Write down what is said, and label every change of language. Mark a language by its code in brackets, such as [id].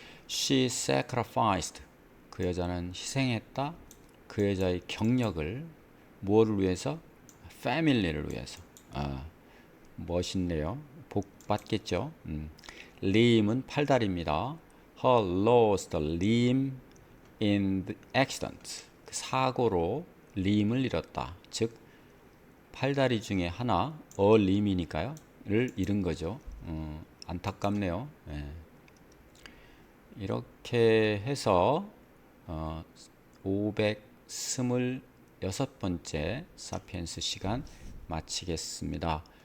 [en] She sacrificed, [ko] 그 여자는 희생했다. 그 여자의 경력을 무엇을 위해서? family를 위해서. 멋있네요. 복 받겠죠. limb은 팔다리입니다. [en] Her lost a limb in the accident, [ko] 그 사고로 limb을 잃었다. 즉 팔다리 중에 하나, a limb이니까요, 를 잃은 거죠. 안타깝네요. 이렇게 해서 526번째 사피엔스 시간 마치겠습니다.